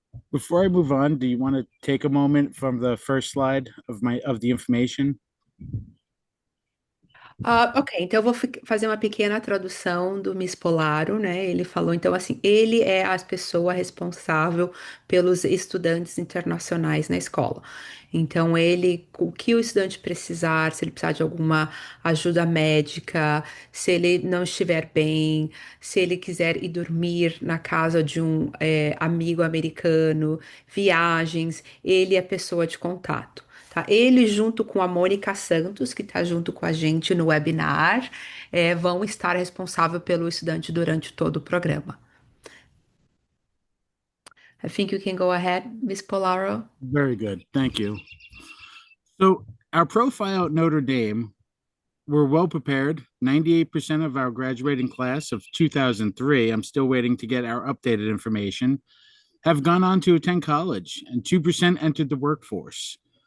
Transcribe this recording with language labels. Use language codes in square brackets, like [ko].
[en] Before I move on, do you want to take a moment from the first slide of the information? [pt] Ok, então eu vou fazer uma pequena tradução do Miss Polaro, né? Ele falou, então, assim, ele é a pessoa responsável pelos estudantes internacionais na escola. Então, ele, o que o estudante precisar, se ele precisar de alguma ajuda médica, se ele não estiver bem, se ele quiser ir dormir na casa de um amigo americano, viagens, ele é a pessoa de contato. Tá? Ele, junto com a Mônica Santos, que está junto com a gente no webinar, vão estar responsável pelo estudante durante todo o programa. [en] I think you can go ahead, Miss Polaro. Very good. Thank you. So, our profile at Notre Dame, we're well prepared. 98% of our graduating class of 2003, I'm still waiting to get our updated information, have gone on to attend college, and 2% entered the workforce.